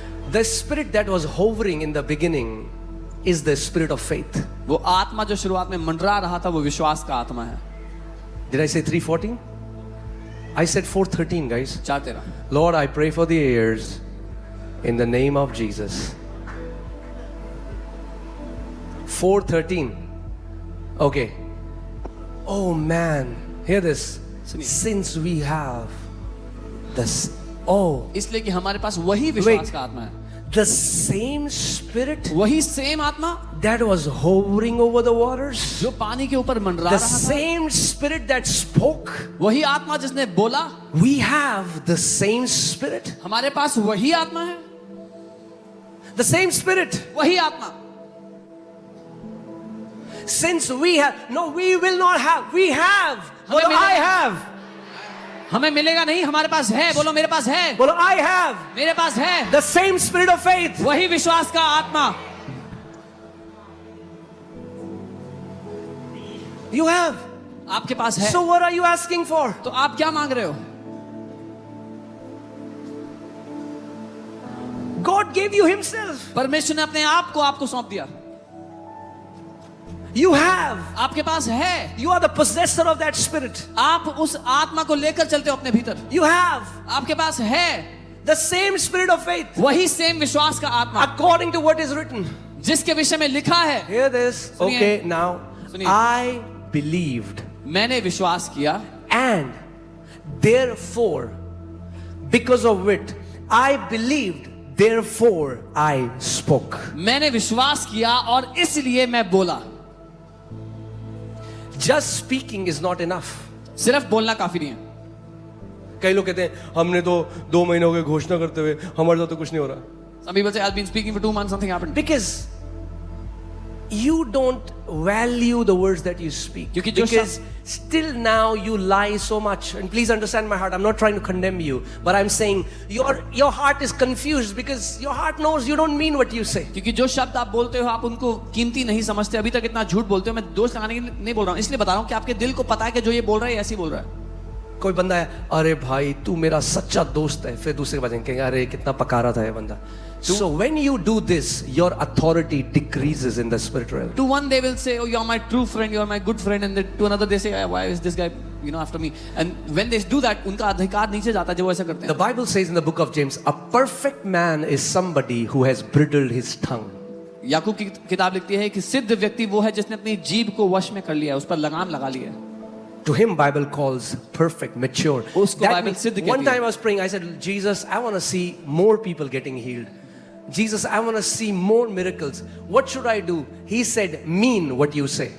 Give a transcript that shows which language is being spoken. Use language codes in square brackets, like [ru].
[en] The spirit that was hovering in the beginning is the spirit of faith. [hi] वो आत्मा जो शुरुआत में मंडरा रहा था वो विश्वास का आत्मा है. [en] Did I say 3:14? I said 4:13, guys. 4:13. Lord, I pray for the ears in the name of Jesus. 4:13. Okay. Oh man, hear this. [hi] सुनिए. [en] Since we have this, [hi] इसलिए कि हमारे पास वही विश्वास का आत्मा है. [en] the same spirit [hi] वही सेम आत्मा [en] that was hovering over the waters, [hi] जो पानी के ऊपर मंडरा [en] the [hi] रहा था, [en] same spirit that spoke, [hi] वही आत्मा जिसने बोला, [en] we have the same spirit. [hi] हमारे पास वही आत्मा है. [en] The same spirit. [hi] वही आत्मा. [en] Since we have, no, we will not have, we have. बोलो [hi] हमें [en] I have. [hi] हमें मिलेगा नहीं, हमारे पास है. बोलो मेरे पास है. बोलो [en] I have. [hi] मेरे पास है. [en] The same spirit of faith. [hi] वही विश्वास का आत्मा. [en] You have. [hi] आपके पास है. [en] So what are you asking for? [hi] तो आप क्या मांग रहे हो? [en] God gave you himself. [hi] परमेश्वर ने अपने आप को आपको सौंप दिया. [en] You have. [hi] आपके पास है, [en] You are the possessor of that spirit. [hi] आप उस आत्मा को लेकर चलते हो अपने भीतर, [en] You have [hi] आपके पास है [en] the same spirit of faith [hi] वही सेम विश्वास का आत्मा [en] according to what is written. [hi] जिसके विषय में लिखा है। [en] Hear this. [hi] सुनिए। [en] Okay, now [hi] सुनिए। [en] I believed, [hi] मैंने विश्वास किया, [en] and therefore, because of it, I believed, therefore I spoke. [hi] मैंने विश्वास किया और इसलिए मैं बोला। [en] Just speaking is not enough. [hi] सिर्फ बोलना काफी नहीं है। कई लोग कहते हैं हमने तो 2 महीने हो गए घोषणा करते हुए, हमारे साथ तो कुछ नहीं हो रहा। [en] Some people say I've been speaking for 2 months, something happened. Because you don't value the words that you speak. [hi] क्योंकि जो [en] Because still now you lie so much. And please understand my heart. I'm not trying to condemn you, but I'm saying your heart is confused because your heart knows you don't mean what you say. [hi] क्योंकि जो शब्द आप बोलते हो आप उनको कीमती नहीं समझते, अभी तक इतना झूठ बोलते हो। मैं दोष लगाने के लिए नहीं बोल रहा हूँ, इसलिए बता रहा हूँ कि आपके दिल को पता है कि जो ये बोल रहा है ऐसे ही बोल रहा है। कोई बंदा है, अरे भाई तू मेरा सच्चा दोस्त है, फिर दूसरे के बाद कहेंगे अरे कितना पका रहा था ये बंदा। [en] So when you do this, your authority decreases in the spirit realm. To one they will say, oh, you're my true friend, you're my good friend, and then to another they say, why is this guy, after me? And when they do that, [hi] उनका अधिकार नीचे जाता है जब वो ऐसा करते हैं। [en] The Bible says in the book of James, a perfect man is somebody who has bridled his tongue. [hi] याकूब की किताब लिखती है कि सिद्ध व्यक्ति वो है जिसने अपनी जीभ को वश में कर लिया, उस पर लगाम लगा लिया है। [en] To him, Bible calls perfect, mature. [hi] उसको [en] That [hi] बाइबल [en] means, [hi] सिद्ध कहती [en] one [hi] है। [en] time I was praying, I said, Jesus, I want to see more people getting healed. Jesus, I want to see more miracles. What should I do? He said, mean what you say.